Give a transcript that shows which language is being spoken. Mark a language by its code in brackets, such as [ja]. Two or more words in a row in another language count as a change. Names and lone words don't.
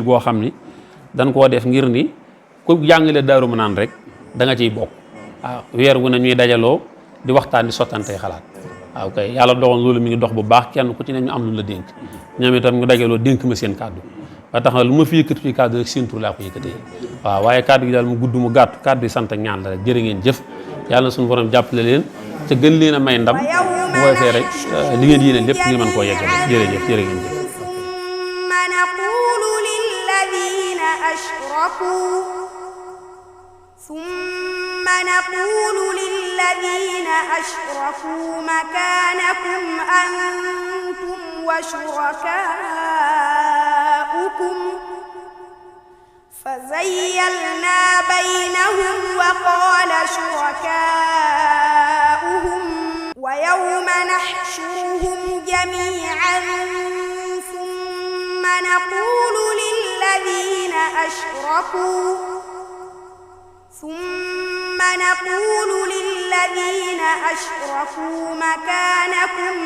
[wo] goo xam ni dañ koo def ngir ni ku jàngale Daaru Manaan rek da nga ciy bokk waaw weer wu ne ñuy dajaloo di waxtaan di sottantey xalaat waaw kay yàlla dogal loolu mi ngi dox bu baax kenn ku ci ne ñu am lu la dénk ñoom itam ñu dajaloo dénk ma seen kàddu ba tax na lu ma fi yëkkati ci kàddu rek seen tur laa ko yëkkatee waaw waaye kàddu gi daal mu gudd mu gàtt kàddu yi sant ak ñaan la rek jërë ngeen jëf yàlla na suñu borom jàppale leen te gën leen a may ndam bu ko defee rek li ngeen yéene lépp ngeen mën koo yeggale jërëjëf jërë ngeen jëf [ar] ثم نقول للذين أشركوا مكانكم أنتم وشركاؤكم فزيلنا بينهم وقال شركاؤهم ويوم نحشرهم جميعا ثم نقول للذين أشركوا مكانكم